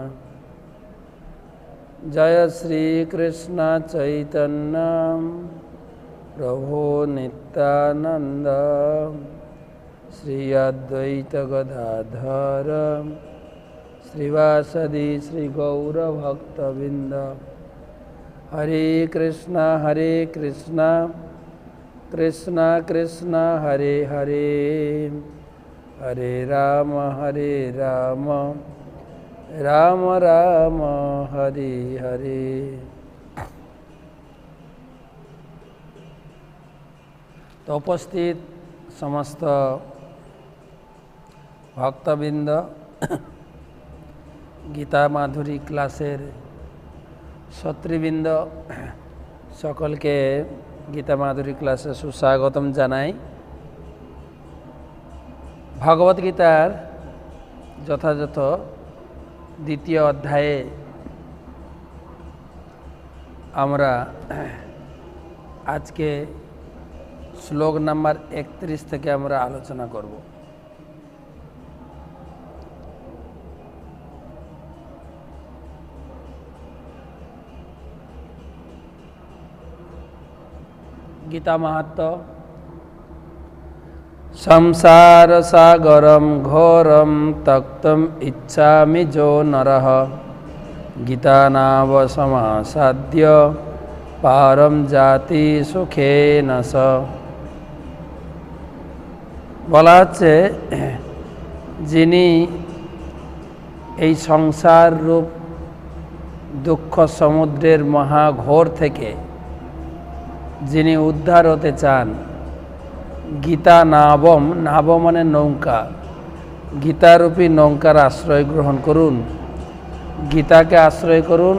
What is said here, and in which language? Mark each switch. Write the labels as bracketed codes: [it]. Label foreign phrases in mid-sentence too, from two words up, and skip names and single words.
[sa] जय श्री कृष्ण चैतन्य प्रभु नित्यानंद श्री अद्वैत गदाधर श्रीवासदि श्री गौर भक्तबिंद। हरे कृष्णा कृष्ण कृष्ण हरे हरे हरे राम राम राम हरे हरे। [bn] তো উপস্থিত সমস্ত ভক্তবিন্দ গীতা মাধুরী ক্লাসের ছাত্রীবৃন্দ সকল কে গীতা মাধুরী ক্লাসে সুস্বাগতম জানাই। ভগবত গীতার যথাযথ দ্বিতীয় অধ্যায়ে আমরা আজ কে শ্লোক নম্বর 31 থেকে আমরা আলোচনা করব। [sa] गीता महात्म्य संसार सागरम घोरम तक्तम इच्छामि जो नरः गीता नाव समासाद्य पारम जाति सुखेन स। [bn] বলা হচ্ছে যিনি এই সংসার রূপ দুঃখ সমুদ্রের মহাঘোর থেকে যিনি উদ্ধার হতে চান, গীতা নাবম, নাব মানে নৌকা, গীতারূপী নৌকার আশ্রয় গ্রহণ করুন, গীতাকে আশ্রয় করুন।